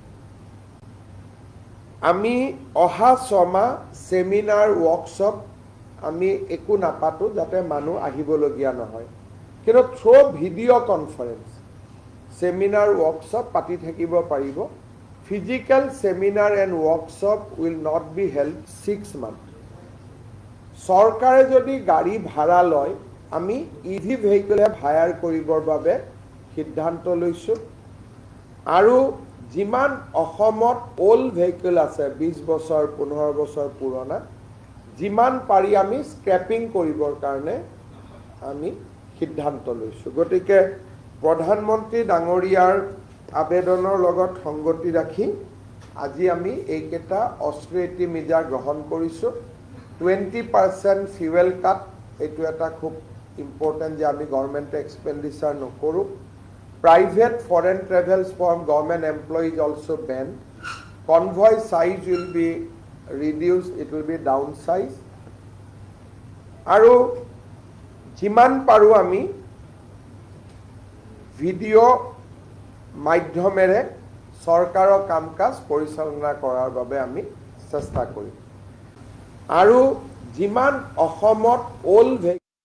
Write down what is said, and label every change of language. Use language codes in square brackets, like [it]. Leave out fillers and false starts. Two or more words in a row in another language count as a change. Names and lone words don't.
[as] আমি অহা 6 মাহ [en] seminar, workshop [as] আমি একো নাপাতোঁ, যাতে মানুহ আহিবলগীয়া নহয়। কিন্তু [en] through video conference seminar, workshop [as] পাতি থাকিব পাৰিব। [en] Physical seminar and workshop will not be held 6 month. [as] চৰকাৰে যদি গাড়ী ভাড়া লয়, আমি [en] EV vehicle [as] হায়াৰ কৰিবৰ বাবে সিদ্ধান্ত লৈছোঁ। আৰু যিমান অসমত [en] old vehicle [as] আছে, 20 বছৰ 15 বছৰ পুৰণা, যিমান পাৰি আমি স্ক্ৰেপিং কৰিবৰ কাৰণে আমি সিদ্ধান্ত লৈছোঁ। গতিকে প্ৰধানমন্ত্ৰী ডাঙৰীয়াৰ আবেদনৰ লগত সংগতি ৰাখি আজি আমি এইকেইটা [en] austerity measure [as] গ্ৰহণ কৰিছোঁ। 20% [en] fuel cut, [as] এইটো এটা খুব ইম্পৰ্টেণ্ট যে আমি [en] government expenditure [as] নকৰোঁ। [en] Private foreign travels from government employees also banned. Convoy size will be reduced, it will be downsized. [as] আৰু যিমান পাৰোঁ আমি ভিডিঅ' মাধ্যমেৰে চৰকাৰৰ কাম কাজ পৰিচালনা কৰাৰ বাবে আমি চেষ্টা কৰিম। আৰু যিমান অসমত অল্ড